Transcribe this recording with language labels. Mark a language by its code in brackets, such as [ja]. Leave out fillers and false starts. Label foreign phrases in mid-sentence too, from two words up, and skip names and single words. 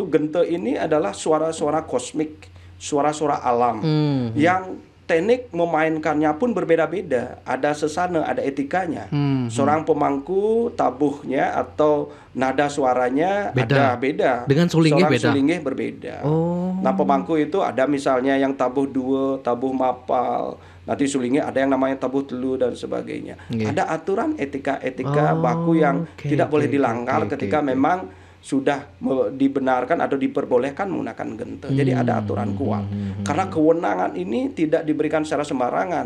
[id] Gento ini adalah suara-suara kosmik, suara-suara alam yang teknik memainkannya pun berbeda-beda. Ada sesana, ada etikanya. Seorang pemangku tabuhnya atau nada suaranya ada beda. Dengan sulingnya beda. Sulingnya berbeda. Nah, pemangku itu ada misalnya yang tabuh dua, tabuh mapal. Nanti sulingnya ada yang namanya tabuh telu dan sebagainya. Ada aturan etika baku yang tidak boleh dilanggar ketika memang sudah dibenarkan atau diperbolehkan menggunakan gento. Jadi ada aturan kuat. Karena kewenangan ini tidak diberikan secara sembarangan.